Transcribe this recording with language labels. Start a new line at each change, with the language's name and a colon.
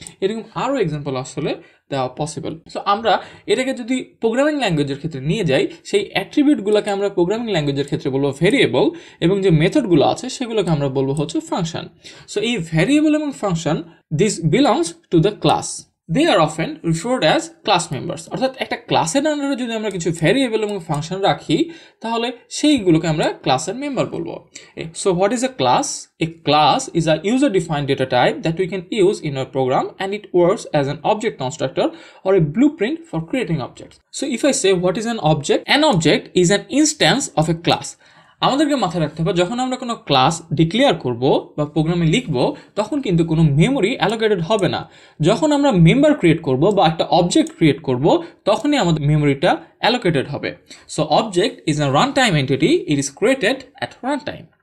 Bangla: এরকম আরও এক্সাম্পল আসলে দেওয়া পসিবল। সো আমরা এটাকে যদি প্রোগ্রামিং ল্যাঙ্গুয়েজের ক্ষেত্রে নিয়ে যাই, সেই অ্যাট্রিবিউটগুলোকে আমরা প্রোগ্রামিং ল্যাঙ্গুয়েজের ক্ষেত্রে বলবো ভেরিয়েবল, এবং যে মেথডগুলো আছে সেগুলোকে আমরা বলবো হচ্ছে ফাংশন। সো এই ভেরিয়েবল এবং function
English: This belongs to the class. They are often referred as class members.
Bangla: অর্থাৎ একটা ক্লাসের আন্ডারে যদি আমরা কিছু ভেরিয়েবল এবং ফাংশন রাখি তাহলে সেইগুলোকে আমরা ক্লাসের মেম্বার বলবো।
English: So what is a class? A class is a user defined data type that we can use in our program, and it works as an object constructor or a blueprint for creating objects. So if I say what is an object is an instance of a class.
Bangla: আমাদেরকে মাথায় রাখতে হবে যখন আমরা কোনো class declare করব বা প্রোগ্রামে লিখব তখন কিন্তু কোনো মেমরি অ্যালোকেটেড হবে না। যখন আমরা মেম্বার ক্রিয়েট করব বা একটা অবজেক্ট ক্রিয়েট করব তখনই আমাদের মেমরিটা অ্যালোকেটেড হবে।
English: So object is a run time entity, it is created at run time.